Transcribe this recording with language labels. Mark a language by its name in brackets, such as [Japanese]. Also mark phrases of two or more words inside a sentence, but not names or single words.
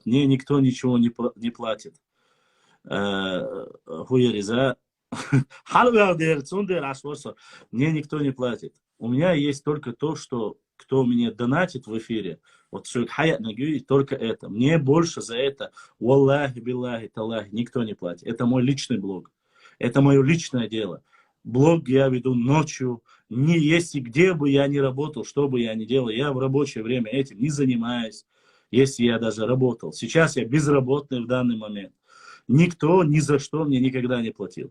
[Russian] Мне никто ничего не платит. Мне никто не платит. У меня есть только то, что кто мне донатит в эфире. Вот только это. Мне больше за это, [Arabic] والله بالله تالله, [Russian] никто не платит. Это мой личный блог. Это мое личное дело. Блог я веду ночью. Не если где бы я ни работал, что бы я ни делал, я в рабочее время этим не занимаюсь. Если я даже работал. Сейчас я безработный в данный момент. Никто ни за что мне никогда не платил.